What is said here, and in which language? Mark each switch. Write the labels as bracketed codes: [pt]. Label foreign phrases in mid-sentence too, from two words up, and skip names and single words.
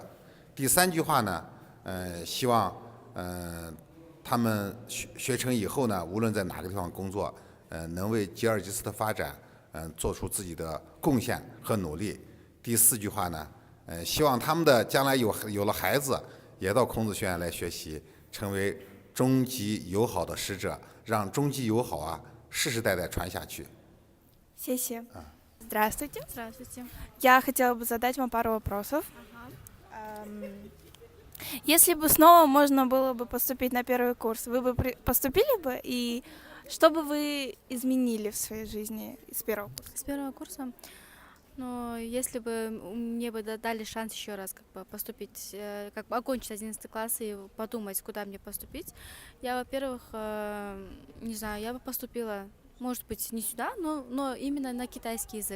[zh] 第3句话呢，希望他们学成以后呢，无论在哪个地方工作，能为吉尔吉斯的发展做出自己的贡献和努力。第4句话呢，希望他们的将来有了孩子，也到孔子学院来学习，成为中吉友好的使者，让中吉友好世世代代传下去。 [ru] 谢谢。Здравствуйте. Здравствуйте. Я хотела бы задать вам пару вопросов. Если бы снова можно было бы поступить на первый курс, вы бы поступили бы? И что бы вы изменили в своей жизни с первого курса? С первого курса, но если бы мне бы дали шанс еще раз как бы поступить, как бы окончить 11 класс и подумать, куда мне поступить, я, во-первых, не знаю, я бы поступила, может быть, не сюда, но именно на китайский язык.